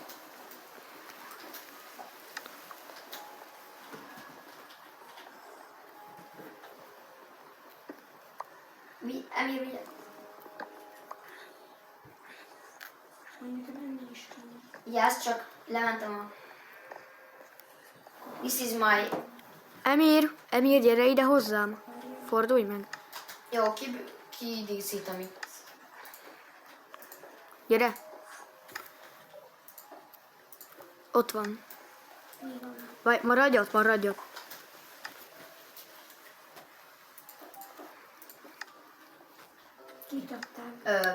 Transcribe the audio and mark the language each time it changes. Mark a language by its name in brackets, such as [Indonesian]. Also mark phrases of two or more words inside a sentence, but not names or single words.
[Hungarian] Emir, ugye? Mondjuk, menni is kell. Yes, csak lementem a... [English] This is my... [Hungarian] Emir, gyere ide hozzám. Fordulj meg. Jó, kidíszítem itt. Gyere. Ott van. Vagy maradj ott, maradj ott. Kitadtál.